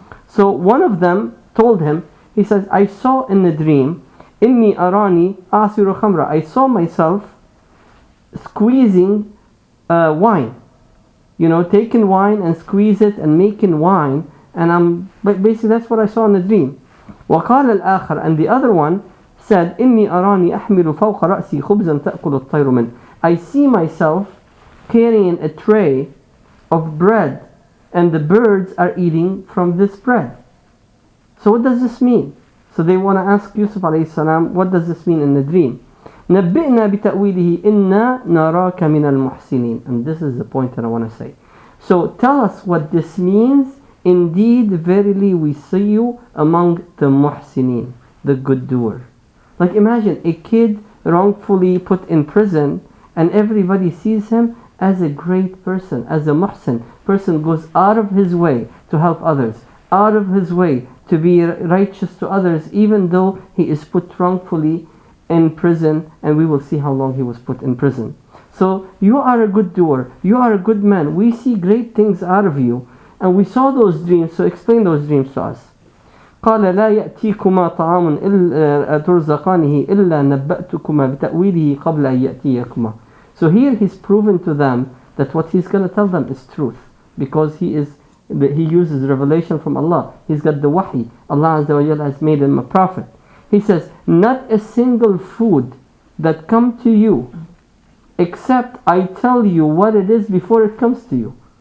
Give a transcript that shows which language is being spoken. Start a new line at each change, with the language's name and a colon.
English: So one of them told him, he says, I saw in the dream,
Arabic: inni arani asiru khamra.
English: I saw myself squeezing wine, taking wine and squeeze it and making wine, and basically that's what I saw in the dream.
Arabic: وقال الآخر,
English: and the other one said,
Arabic: إني أراني أحمل فوق رأسي خبزا تأكل الطير منه.
English: I see myself carrying a tray of bread, and the birds are eating from this bread. So what does this mean? So they want to ask Yusuf alayhi salam, what does this mean in the dream?
Arabic: نبئنا بتأويله إنا نراك من المحسنين.
English: And this is the point that I want to say. So tell us what this means. Indeed, verily we see you among the muhsinin, the good doer. Like imagine a kid wrongfully put in prison, and everybody sees him as a great person, as a muhsin. Person goes out of his way to help others, out of his way to be righteous to others, even though he is put wrongfully in prison, and we will see how long he was put in prison. So you are a good doer, you are a good man, we see great things out of you, and we saw those dreams, so explain those dreams to us.
Arabic: قال لا يأتيكما طعام إلا ترزقانه إلا نبأتكما بتأويله قبل أن يأتيكما.
English: So here he's proven to them that what he's going to tell them is truth, because he uses revelation from Allah. He's got the wahi. Allah Azza wa Jalla has made him a prophet. He says, not a single food that come to you except I tell you what it is before it comes to you.